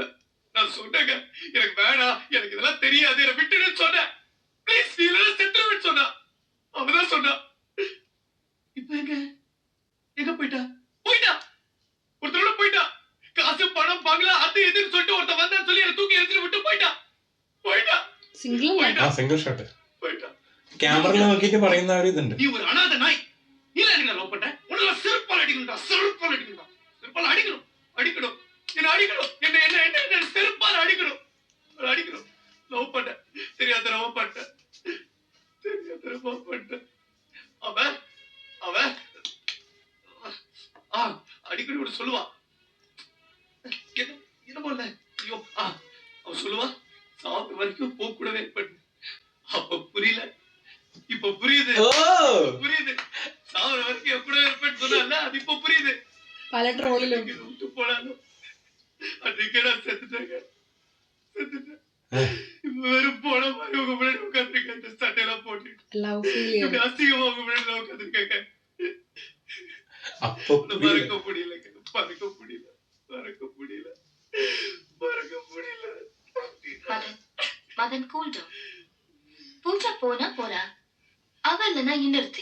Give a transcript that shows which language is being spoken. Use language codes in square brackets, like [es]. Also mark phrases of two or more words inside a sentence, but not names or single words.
[ta] நான் சொன்னேங்க எனக்கு வேணாம், எனக்கு இதெல்லாம் தெரியாது, என்ன விட்டுடுன்னு சொன்னேன். ப்ளீஸ் நீ இல்லைன்னா செத்துருவேன்னு சொன்னா. அவதான் சொன்னா. இப்ப எங்க போயிட்டா ஒருத்தரோட போயிட்டா. காசு பணம் பங்களா அது இதுன்னு சொல்லிட்டு ஒருத்தன் வந்தான்னு சொல்லி என்ன தூக்கி எடுத்துட்டு விட்டு போயிட்டா. [en] single shot [ta] போயிட்டா. [ml] ക്യാമറയിൽ നോക്കിയിട്ട് പറയുന്ന ഒരു ഇതുണ്ട്. [ta] நீ ஒரு அனாதை நாய். நீ என்ன லவ் பண்ண? உன்னை செருப்பால் அடிக்கணும்டா. செருப்பால் அடிக்கணும். என்ன அடிக்கணும். என்ன செருப்பால் அடிக்கணும். லவ் பண்ண தெரியாத லவ் பண்ண. அவன் அடிக்கடி ஒன்று சொல்லுவா. என்ன போல ஐயோ அவன் சொல்லுவா, சாப்பிட்டு வரைக்கும் போக கூடவே பண்ணு. அப்ப புரியல, இப்ப புரியுது. சாவர வரைக்கும் என் கூட இருப்பேன்னு சொன்னால அது இப்ப புரியுது. [ml] പല ട്രോളിലും [ta] விட்டு போனாலும் அன்னைக்கே நான் செத்துட்டேன். இப்ப வெறும் போன மாதிரி உங்க முன்னாடி உட்காந்துருக்கேன். இந்த சட்டையெல்லாம் போட்டு [en] love feel [ml] ചെയ്യും. [ta] அசிங்கமா உங்க முன்னாடி உட்காந்துருக்கேன். அப்போ மறக்க முடியல. மதன் [en] cool down. [ta] பூஜா போனா போறா, அவ இல்லைன்னா இன்னொருத்தி.